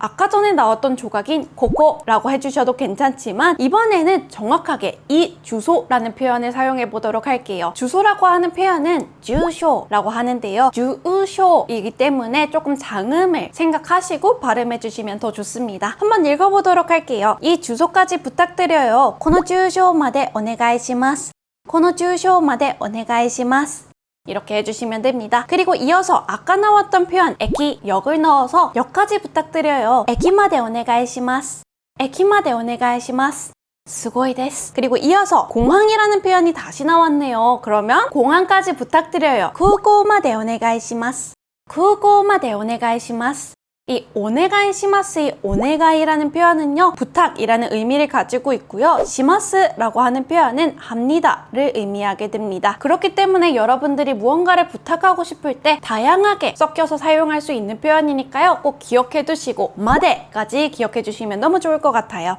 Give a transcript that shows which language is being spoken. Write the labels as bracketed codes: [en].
[ko] 아까 전에 나왔던 조각인 고고라고 해주셔도 괜찮지만 이번에는 정확하게 이 주소라는 표현을 사용해 보도록 할게요. 주소라고 하는 표현은 주쇼라고 하는데요. 주쇼이기 때문에 조금 장음을 생각하시고 발음해 주시면 더 좋습니다. 한번 읽어보도록 할게요. 이 주소까지 부탁드려요. [ja] この住所までお願いします.この住所までお願いします. [ko] 이렇게 해주시면 됩니다. 그리고 이어서 아까 나왔던 표현 에키, 역을 넣어서 역까지 부탁드려요. [ja] 駅までお願いします.駅までお願いします.스고이 데스. [ko] 그리고 이어서 공항이라는 표현이 다시 나왔네요. 그러면 공항까지 부탁드려요. [ja] 空港までお願いします.空港までお願いします. [ko] 이 오네가이 시마스의 오네가이라는 표현은요, 부탁이라는 의미를 가지고 있고요. 시마스라고 하는 표현은 합니다를 의미하게 됩니다. 그렇기 때문에 여러분들이 무언가를 부탁하고 싶을 때 다양하게 섞여서 사용할 수 있는 표현이니까요. 꼭 기억해 두시고 마데까지 기억해 주시면 너무 좋을 것 같아요.